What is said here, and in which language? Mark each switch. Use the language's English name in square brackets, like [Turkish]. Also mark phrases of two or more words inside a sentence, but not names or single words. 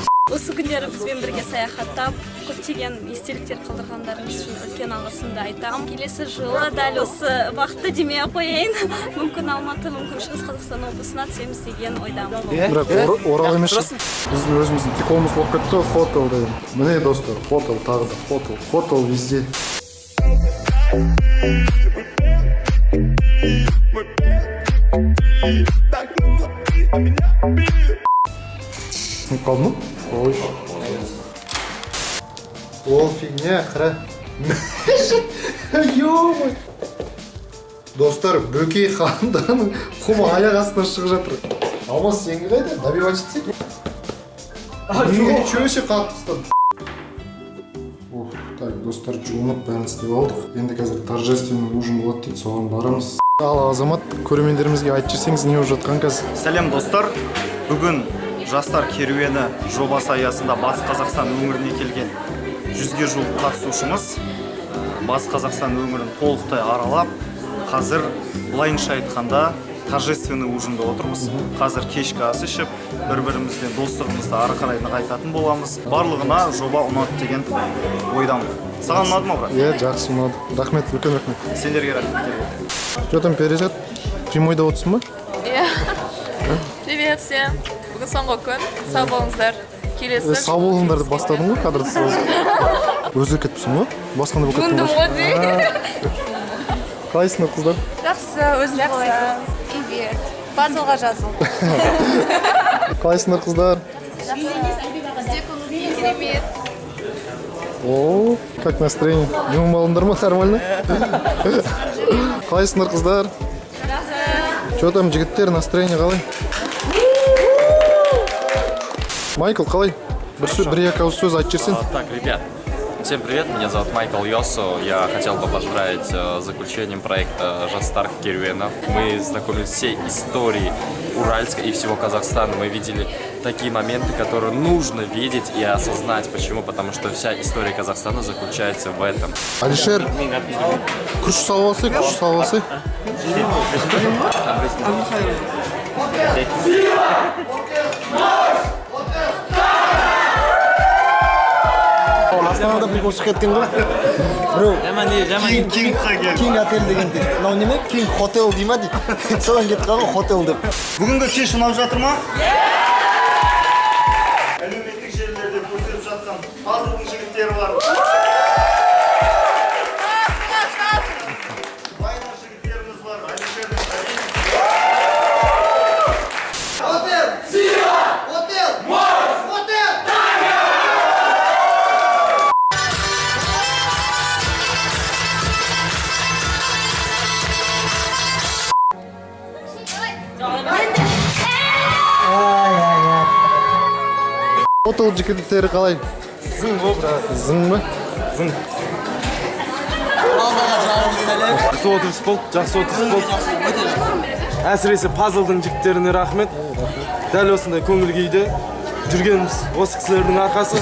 [Kazakh] Осы күндері бізбен бірге саяхаттап, көптеген естеліктер қалдырғандарыңыз үшін үлкен алғысымды айтамын. Келесі жылы дәл осы уақытты демей ақ қояйын. Мүмкін Алматы, мүмкін Шығыс Қазақстан облысына түсеміз деген ойдамын. Бірақ Орал емес. Біздің өзіміздің приколымыз болып кетті, хотел деген. Міне достар, хотел тағы да, хотел везде. Қалды ма? Ой. Ол фигня, қара. Ё-мой. Достар, Бөкей ханданың құмы аяқ астынан шығып жатыр. Алмас сенгі қайда? Добивать етсек? [Russian] Ничего себе [Kazakh] қалып тастады. Так, достар, жуынып бәрін істеп алдық. Енді қазір [Russian] торжественный ужин [Kazakh] болады дейді, соған барамыз. Ал Азамат, көрермендерімізге айтып жіберсеңіз не болып жатқан қазір? Сәлем достар. Бүгін жастар керуені жобасы аясында Батыс Қазақстан өңіріне келген 100-ге жуық қатысушымыз Батыс Қазақстан өңірін толықтай аралап, қазір былайынша айтқанда [Russian] торжественный ужинда [Kazakh] отырмыз. Қазір кешкі ас ішіп, бір-бірімізден достығымызды ары қарай нығайтатын боламыз. Барлығына жоба ұнады деген ойдамын. Саған ұнады ма, брат? Иә, жақсы ұнады. Рахмет, үлкен рахмет. Сендерге рахмет. [Russian] Что там, [Kazakh] перезат? Прямойда отырсың ба? Иә. [Russian] Привет всем. [Kazakh] Бүгін соңғы күн. Сау болыңыздар. Келесі. Сау болыңдар деп бастадың ғой кадрды сразу. Өзі кетіпсің ғой? Басқандай болып кеттің Күндім ғой дей. Қалайсыңдар қыздар? Жақсы, өзіңіз қалайсың? Привет. Пазлға жазыл. Қалайсыңдар қыздар? Бізде көңіл керемет. [Russian] О, как настроение? [Kazakh] Дем балыңдар ма, нормально? Қалайсыңдар қыздар? [Russian] Что там, [Kazakh] жігіттер, настроение қалай? Майкл, қалай? Бір-екі ауыз сөз айтып жіберсең. [Russian] Так, ребят, всем привет, меня зовут Майкл Йосо. Я хотел бы поздравить с заключением проекта [Kazakh] «Жастар керуена». [Russian] Мы знакомились с всей историей Уральска и всего Казахстана. Мы видели такие моменты, которые нужно видеть и осознать. Почему? Потому что вся история Казахстана заключается в этом. [Kazakh] Алишер, күш салып алсай. Астанада прикол шығып кеткен ғой. Біреу Кинг отель деген дейді. Мынау неме? Кинг хотел дей ма дейді. Содан кетіп қалған хотел деп. Бүгінгі кеш ұнап жатыр ма? Әлеуметтік желілерде көрсетіп жатқан Пазлдың жігіттері бар. Байнар жігіттеріміз бар. Алишердің Хотел! Сила! Хотел! Марш! Хотел! Хотел жігіттері қалай? Зың болды. Зың ба? Зың. Жақсы отырыс болды, жақсы отырыс болды. Әсіресе Пазлдың жігіттеріне рахмет. Дәл осындай көңіл күйде жүргеніміз осы кісілердің арқасы.